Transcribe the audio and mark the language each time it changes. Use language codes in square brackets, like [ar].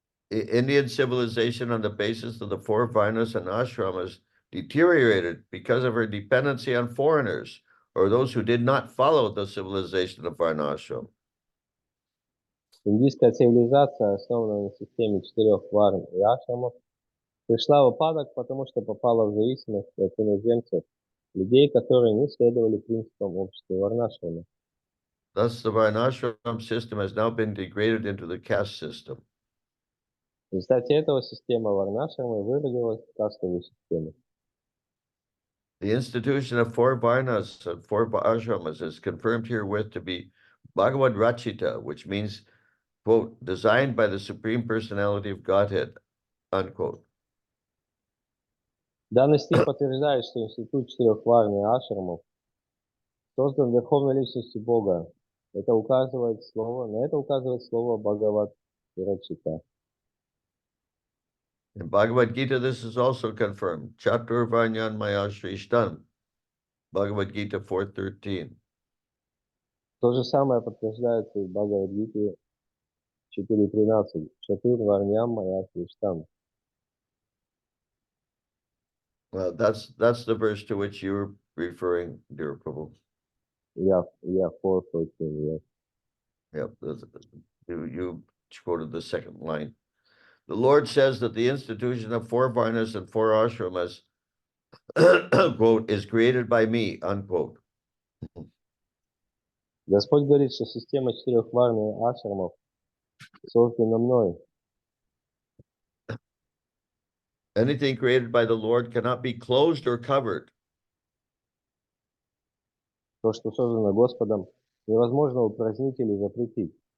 [en] Indian civilization on the basis of the four varnas and ashramas deteriorated because of her dependency on foreigners or those who did not follow the civilization of varnashram. [ru] Индийская цивилизация, основанная на системе 4 варн и ашрамов, пришла в упадок, потому что попала в зависимость от иноземцев, людей, которые не следовали принципам общества варнашрама. [en] Thus, the varnashram system has now been degraded into the caste system. [ru] В результате этого система варнашрама выродилась в кастовую систему. [en] The institution of four varnas and four ashramas is confirmed herewith to be Bhagavad Rachita, which means, quote, designed by the Supreme Personality of Godhead, unquote. [ru] Данный стих подтверждает, что институт 4 варн и ашрамов создан Верховной Личностью Бога. На это указывает слово Бхагавад Рачита. [en] In Bhagavad Gita, this is also confirmed. [sa] Chatur Varnyan Maya Shrishtan. Bhagavad Gita 4:13. [ru] То же самое подтверждается и в Бхагавад-гите 4.13. [sa] Чатур Варням Мая Криштам. [en] Well, that's the verse to which you're referring, dear Prabhu. Yeah, 4.14, yes. Yep, you quoted the second line. The Lord says that the institution of four varnas and four ashramas, quote, is created by me, unquote. [ru] Господь говорит, что система 4 варн и ашрамов создана мной. [en] Anything created by the Lord cannot be closed or covered. [ru] То, что создано Господом, невозможно упразднить или запретить.